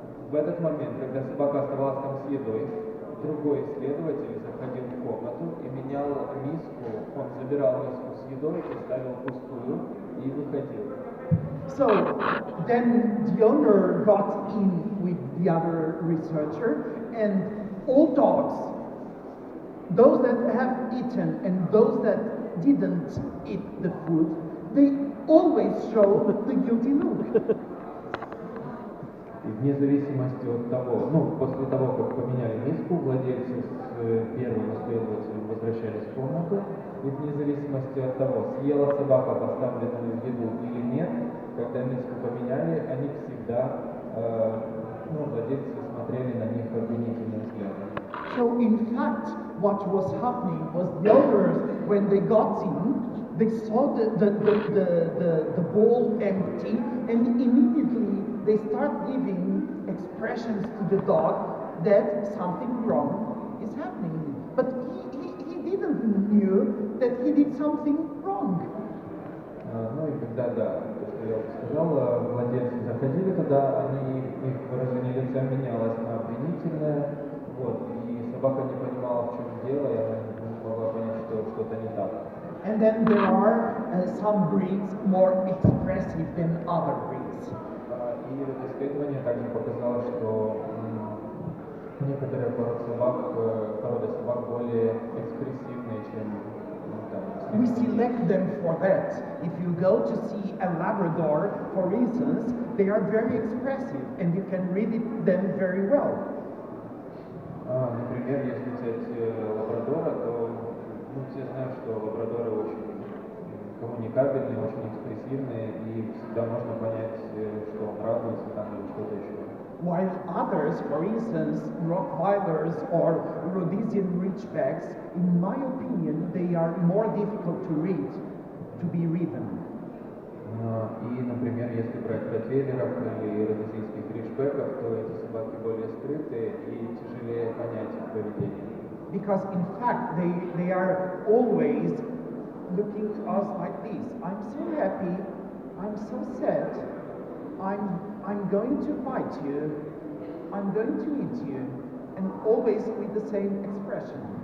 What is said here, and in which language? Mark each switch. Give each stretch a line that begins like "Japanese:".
Russian: В этот момент, когда собака оставалась там с едой, другой исследователь заходил в комнату и менял миску, он забирал миску с едой и ставил пустую и выходил.
English: So then the owner got in with the other researcher, and all dogs, those that have eaten and those that didn't eat the food, they always show the guilty look.
Russian: И вне зависимости от того, ну, после того, как поменяли миску, владельцы с первым исследователем возвращались в комнату, и вне зависимости от того, съела собака поставленную еду или нет, когда миску поменяли, они всегда, владельцы смотрели на них обвинительным взглядом.
English: So in fact, what was happening was the owners, when they got in, they saw the bowl empty, and immediately they start giving expressions to the dog that something wrong is happening. But he didn't knew that he did something wrong.
Russian: Ну и когда, да, то, что я сказал, владельцы заходили туда, их выражение лица менялось на обвинительное, вот, и собака не понимала, в чем дело, и она не могла понять, что что-то не так.
English: And then there are some breeds more expressive than other breeds.
Russian: И это исследование также показало, что некоторые породы собак более экспрессивные, чем
English: We select them for that. If you go to see a Labrador, for instance, they are very expressive and you can read them very well.
Russian: Например, если взять лабрадора, то все знают, что лабрадоры очень коммуникабельные, очень экспрессивные, и всегда можно понять, что он радуется там или что-то еще.
English: While others, for instance, Rottweilers or Rhodesian Ridgebacks, in my opinion, they are more difficult to read, to be written.
Russian: И, например, если брать ротвейлеров или родезийских риджбеков, то эти собаки более скрытые и тяжелее понять их поведение.
English: Because in fact, they are always looking to us like this. I'm so happy, I'm so sad, I'm going to bite you, I'm going to eat you, and always with the same expression.